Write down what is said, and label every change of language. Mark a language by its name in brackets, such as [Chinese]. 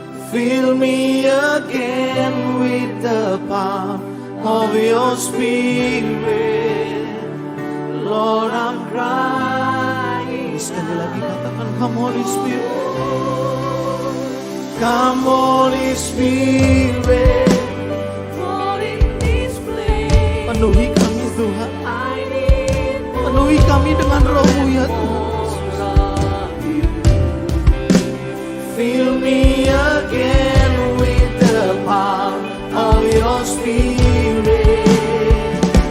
[English] Fill me again with the power of your Spirit. Lord, I'm crying. [Indonesian] Sekali lagi katakan, [English] come Holy Spirit. Come Holy Spirit, fall in this place. [Indonesian] Penuhi kami Tuhan, penuhi kami dengan Roh-Mu ya Tuhan. [English] Fill me again with the power of your Spirit.